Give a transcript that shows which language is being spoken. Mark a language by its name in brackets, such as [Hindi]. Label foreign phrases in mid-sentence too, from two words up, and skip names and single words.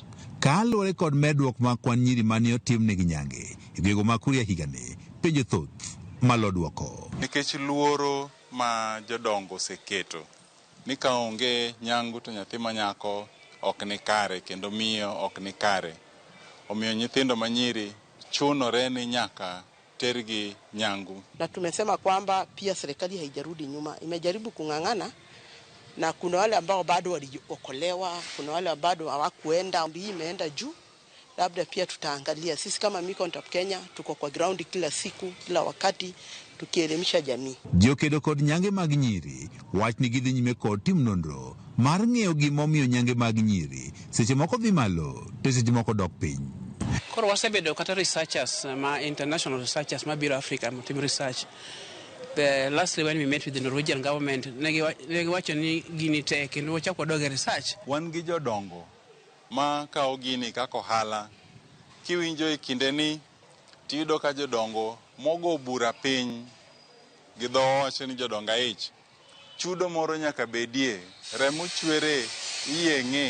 [Luo (Kenya and Tanzania)] Kaluwore kod medruok mag kwan nyiri mane otimnegi nyange e gwego mag Kuria higani penjo thoth malo duoko. Nikech luoro ma jodongo oseketo ni ka onge nyangu to nyathi manyako ok ni kare kendo miyo ok ni kare, omiyo nyithindo manyiri chunore ni nyaka tergi nyangu. [Swahili] Na tumesema kwamba pia serikali haijarudi nyuma, imejaribu kung'ang'ana, na kuna wale ambao bado waliokolewa, kuna wale bado hawakuenda, hii imeenda juu. Labda pia tutaangalia sisi kama Micontrap Kenya tuko kwa ground kila siku kila wakati tukielimisha jamii. [Luo (Kenya and Tanzania)] Jokedo kod nyange mag nyiri wach ni gidhi nyime kod tim nonro mar ng'eyo gimomiyo nyange mag nyiri seche moko dhi malo to seche moko dok piny. Koro wasebedo kata researchers ma [English] international researchers [Luo (Kenya and Tanzania)] ma biro Africa tim research. [English] Lastly when we met with the Norwegian government [Luo (Kenya and Tanzania)] negi wacho ni gini tek kendo wachako doge research. Wan gi jodongo ma kawo gini kako hala kiwinjo e kinde ni tiyudo ka jodongo mogo bura piny gi dho wacho ni jodonga ich chudo moro nyaka bedie remo chwere iyeng'e.